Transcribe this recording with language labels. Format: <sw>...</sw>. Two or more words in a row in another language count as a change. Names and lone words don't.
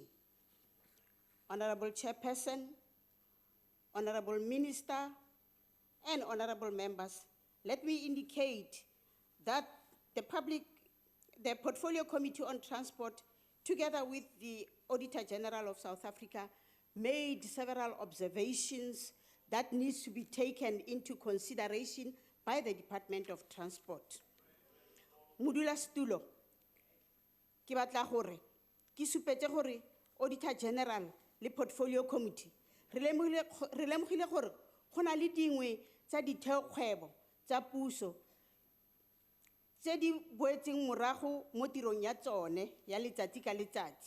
<en>Honorable Chairperson, Honorable Minister, and honorable members, let me indicate that the Portfolio Committee on Transport, together with the Auditor General of South Africa, made several observations that needs to be taken into consideration by the Department of Transport.</en> <tn>Modula Stulo, ke batla gore, ke supetse gore Auditor General le Portfolio Committee, re lemogile gore go na le dingwe tsa ditheokgwebo tsa puso tse di boetseng morago mo tirong ya tsone ya letsatsi ka letsatsi.</tn>